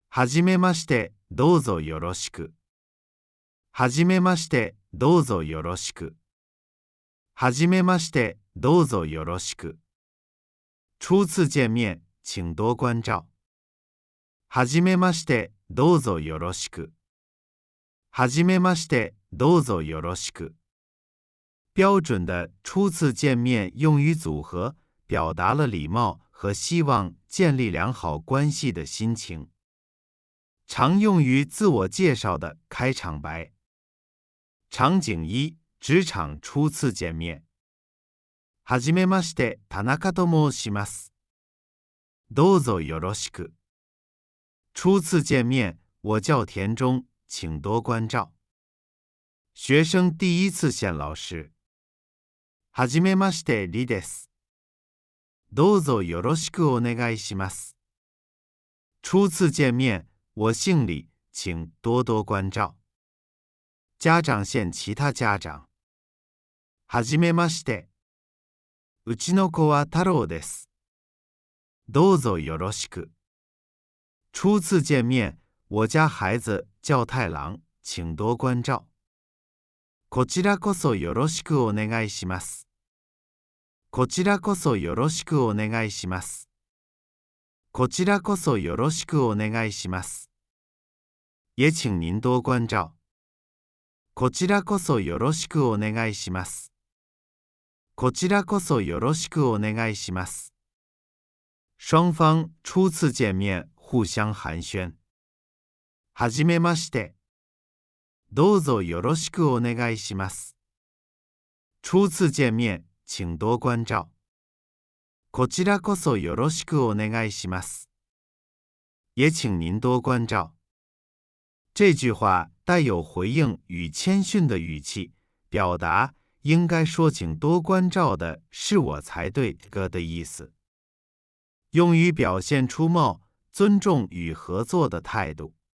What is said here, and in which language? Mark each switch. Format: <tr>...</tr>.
<ja>はじめまして、どうぞよろしく。はじめまして、どうぞよろしく。はじめまして、どうぞよろしく。</ja> <zh>初次见面，请多关照。</zh> <ja>はじめまして、どうぞよろしく。はじめまして、どうぞよろしく。</ja> <zh>标准的初次见面用语组合表达了礼貌和希望建立良好关系的心情。常用于自我介绍的开场白。场景一：职场初次见面。</zh> <ja>はじめまして、田中と申します。どうぞよろしく。</ja> <zh>初次见面，我叫田中，请多关照。学生第一次见老师。</zh> <ja>はじめまして、リです。どうぞよろしくお願いします。</ja> <zh>初次见面，我姓李，请多多关照。家长见其他家长。</zh> <ja>はじめまして。うちの子は太郎です。どうぞよろしく。</ja> <zh>初次见面，我家孩子叫太郎，请多关照。</zh> <ja>こちらこそよろしくお願いします。こちらこそよろしくお願いします。こちらこそよろしくお願いします。</ja> <zh>也请您多关照。</zh> <ja>こちらこそよろしくお願いします。こちらこそよろしくお願いします。</ja> <zh>双方初次见面互相寒暄。</zh> <ja>はじめまして。どうぞよろしくお願いします。</ja> <zh>初次见面，请多关照。</zh> <ja>こちらこそよろしくお願いします。</ja> <zh>也请您多关照。这句话带有回应与谦逊的语气，表达应该说请多关照的是我才对的意思，用于表现出貌、尊重与合作的态度。</zh>